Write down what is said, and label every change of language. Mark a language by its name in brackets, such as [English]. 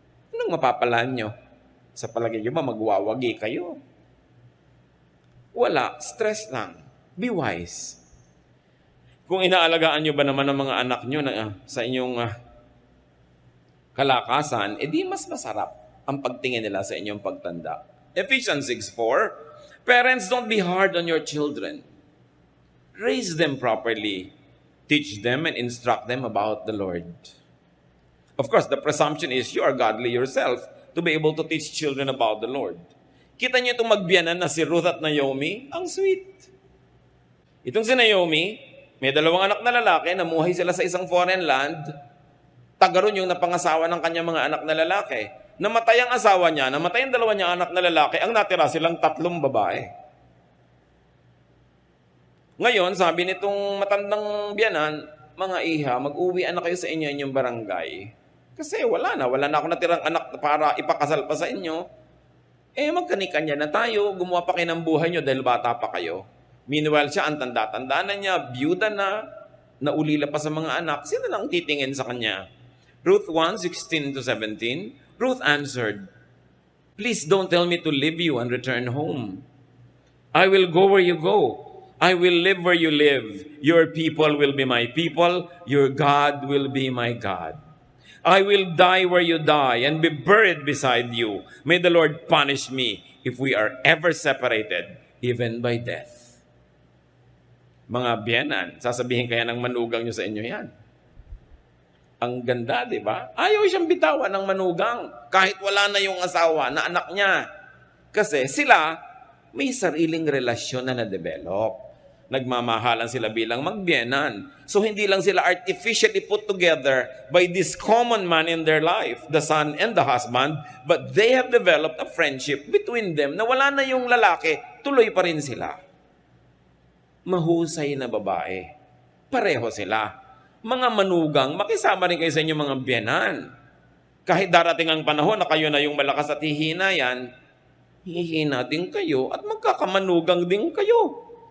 [Filipino] Anong mapapalaan nyo? Sa palagay nyo ba, magwawagi kayo? Wala, stress lang. [English] Be wise. [Filipino] Kung inaalagaan nyo ba naman ang mga anak nyo na, sa inyong kalakasan, edi mas masarap ang pagtingin nila sa inyong pagtanda. [English] Ephesians 6:4, parents, don't be hard on your children. Raise them properly. Teach them and instruct them about the Lord. Of course, the presumption is you are godly yourself to be able to teach children about the Lord. [Filipino] Kita niyo itong magbiyanan na si Ruth at Naomi? Ang sweet. Itong si Naomi, may 2 anak na lalaki, namuhay sila sa isang foreign land. Tagaroon yung napangasawa ng kanyang mga anak na lalaki. Namatay ang asawa niya, namatay ang 2 niya anak na lalaki, ang natira silang 3 babae. Ngayon, sabi nitong matandang biyanan, mga iha, mag-uwi na kayo sa inyo inyong barangay. Kasi wala na ako natirang anak para ipakasal pa sa inyo. Magkanikanya na tayo, gumawa pa kayo ng buhay nyo dahil bata pa kayo. Meanwhile, siya, ang tanda-tanda na niya, byuda na, naulila pa sa mga anak, sino lang titingin sa kanya? [English] Ruth 1:16-17, Ruth answered, please don't tell me to leave you and return home. I will go where you go. I will live where you live. Your people will be my people. Your God will be my God. I will die where you die and be buried beside you. May the Lord punish me if we are ever separated, even by death. [Filipino] Mga biyanan, sasabihin kaya ng manugang nyo sa inyo yan. Ang ganda, di ba? Ayaw siyang bitawan ng manugang kahit wala na yung asawa na anak niya. Kasi sila may sariling relasyon na na-develop. Nagmamahalan sila bilang magbiyanan. [English] So [Filipino] hindi lang sila [English] artificially put together by this common man in their life, the son and the husband, but they have developed a friendship between them [Filipino] na wala na yung lalaki, tuloy pa rin sila. Mahusay na babae. Pareho sila. Mga manugang, makisama rin kayo sa inyong mga biyanan. Kahit darating ang panahon na kayo na yung malakas at hihina yan, hihina din kayo at magkakamanugang din kayo.